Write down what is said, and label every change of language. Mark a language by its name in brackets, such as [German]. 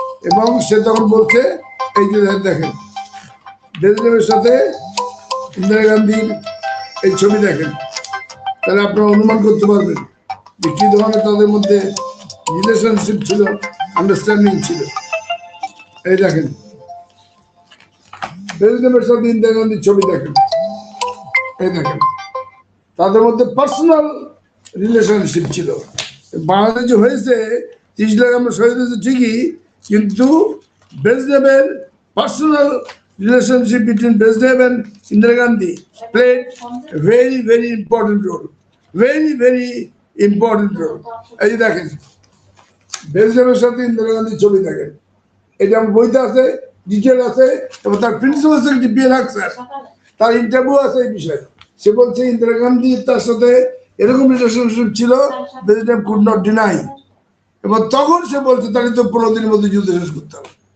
[Bangla] এবং সে তখন বলছে এই যে দেখেন ব্রেজনেভের সাথে ইন্দিরা গান্ধীর এই ছবি দেখেন, তাহলে আপনারা অনুমান করতে পারবেন যে কি ধরনের তাদের মধ্যে রিলেশনশিপ ছিল, আন্ডারস্ট্যান্ডিং ছিল। এই দেখেন ব্রেজনেভের সাথে ইন্দিরা গান্ধীর ছবি দেখেন, এই দেখেন তাদের মধ্যে পার্সোনাল রিলেশনশিপ ছিল। বাংলাদেশ হয়েছে 30 লাখ আমরা শহীদ হয়েছে ঠিকই, কিন্তু ব্রেজনেভের personal [English] relationship between Brezhnev and Indira Gandhi played a very, very important role. Very, very important role. [Bangla] এই যে দেখেন ব্রেজনেভের সাথে ইন্দিরা গান্ধীর ছবি দেখেন, এটা আমার বইতে আছে, ডিটেল আছে, এবং তার প্রিন্সিপাল সেক্রেটারি বিএন হক স্যার তার ইন্টারভিউ আছে এই বিষয়ে। সে বলছে ইন্দিরা গান্ধী তার সাথে এরকম রিলেশনশিপ ছিল ব্রেজনেভ [English] could not deny, [Bangla] এবং তখন সে বলছে তাহলে তো 15 দিনের মধ্যে যুদ্ধ শেষ করতে হবে।